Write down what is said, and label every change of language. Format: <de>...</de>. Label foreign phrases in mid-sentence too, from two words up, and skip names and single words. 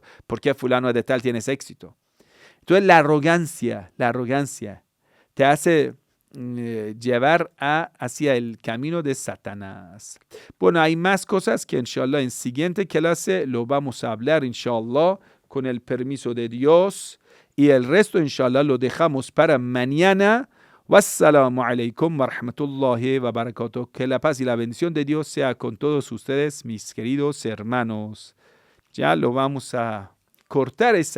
<es>¿Por qué fulano de tal tiene ese éxito? Entonces la arrogancia te hace llevar hacia el camino de Satanás. Bueno, hay más cosas que inshallah en siguiente clase lo vamos a hablar inshallah con el permiso de Dios, y el resto inshallah lo dejamos para mañana.</es> <ar>والسلام عليكم ورحمة الله وبركاته.</ar> <es>Que la paz y la bendición de Dios sea con todos ustedes, mis queridos hermanos. Ya lo vamos a cortar esta</es>